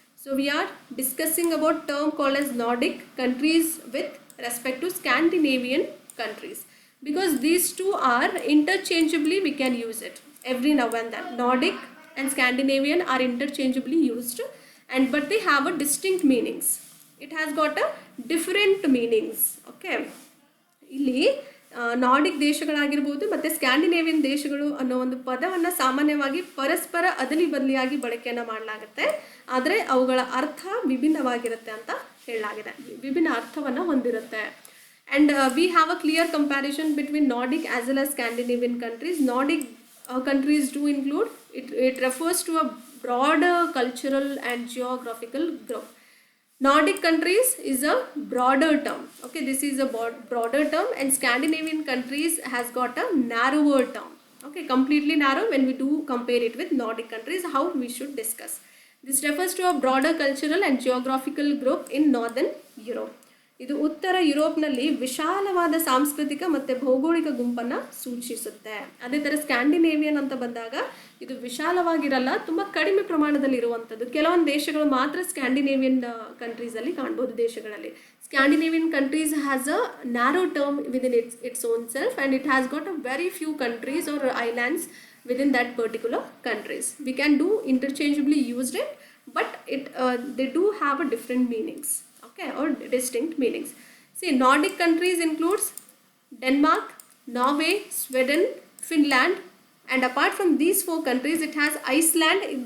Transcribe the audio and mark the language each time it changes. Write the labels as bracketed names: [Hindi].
[English] So we are discussing about term called as Nordic countries with respect to Scandinavian countries, because these two are interchangeably, we can use it every now and then. Nordic and Scandinavian are interchangeably used, but they have a distinct meanings. It has got a different meanings. Okay, [Kannada] ಇಲ್ಲಿ Nordic ದೇಶಗಳಾಗಿರ್ಬೋದು ಮತ್ತು Scandinavian ದೇಶಗಳು ಅನ್ನೋ ಒಂದು ಪದವನ್ನು ಸಾಮಾನ್ಯವಾಗಿ ಪರಸ್ಪರ ಅದಲಿ ಬದಲಿಯಾಗಿ ಬಳಕೆಯನ್ನು ಮಾಡಲಾಗುತ್ತೆ. ಆದರೆ ಅವುಗಳ ಅರ್ಥ ವಿಭಿನ್ನವಾಗಿರುತ್ತೆ ಅಂತ ಹೇಳಲಾಗಿದೆ, ವಿಭಿನ್ನ ಅರ್ಥವನ್ನು ಹೊಂದಿರುತ್ತೆ. [English] And we have a clear comparison between Nordic as well as Scandinavian countries. Nordic countries do include, it refers to a broader cultural and geographical group. Nordic countries is a broader term. Okay, this is a broader term, and Scandinavian countries has got a narrower term. Okay, completely narrow when we do compare it with Nordic countries, how we should discuss. This refers to a broader cultural and geographical group in Northern Europe. [Kannada] ಇದು ಉತ್ತರ ಯುರೋಪ್ನಲ್ಲಿ ವಿಶಾಲವಾದ ಸಾಂಸ್ಕೃತಿಕ ಮತ್ತು ಭೌಗೋಳಿಕ ಗುಂಪನ್ನು ಸೂಚಿಸುತ್ತೆ. ಅದೇ ಥರ ಸ್ಕ್ಯಾಂಡಿನೇವಿಯನ್ ಅಂತ ಬಂದಾಗ ಇದು ವಿಶಾಲವಾಗಿರಲ್ಲ, ತುಂಬ ಕಡಿಮೆ ಪ್ರಮಾಣದಲ್ಲಿ ಇರುವಂಥದ್ದು. ಕೆಲವೊಂದು ದೇಶಗಳು ಮಾತ್ರ ಸ್ಕ್ಯಾಂಡಿನೇವಿಯನ್ ಕಂಟ್ರೀಸಲ್ಲಿ ಕಾಣ್ಬೋದು. ದೇಶಗಳಲ್ಲಿ [English] Scandinavian countries has a narrow term within its own self, and it has got a very few countries are islands within that particular countries. We can do interchangeably used it, but they do have a different meanings, okay, or distinct meanings. See, Nordic countries includes Denmark, Norway, Sweden, Finland, and apart from these 4 countries it has Iceland.